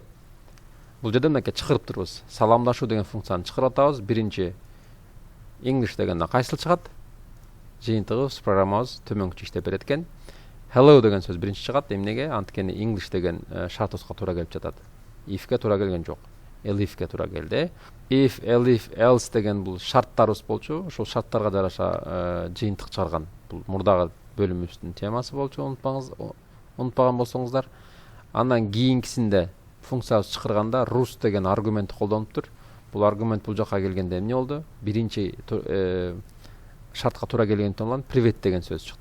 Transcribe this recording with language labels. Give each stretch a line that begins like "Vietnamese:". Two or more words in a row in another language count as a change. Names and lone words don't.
Kyrgyz: Бул жерде мынакей чакырып турбуз. Саламдашуу деген функцияны чакырып атабыз. Биринчи English дегенде кайсыл чыгат? Жыйынтыгыбыз программабыз төмөнкүчө иштеп берет экен. Hello деген сөз биринчи чыгат. Эмнеге? Анткени English деген шартыбызга туура келип жатат. If'ке туура келген жок. Elif'ке туура келди. If, elif, else деген бул шарттарыбыз болчу. Ошол шарттарга жараша жыйынтык чыгарган. Бул мурдагы бөлүмүбүздүн темасы болчу. Унутпаган болсоңуздар. Андан кийинкисинде функциябыз чакырганда rus деген аргумент колдонуптур. Бул аргумент бул жака келгенде эмне болду? Биринчи шартка туура келгенден привет деген сөз чыкты.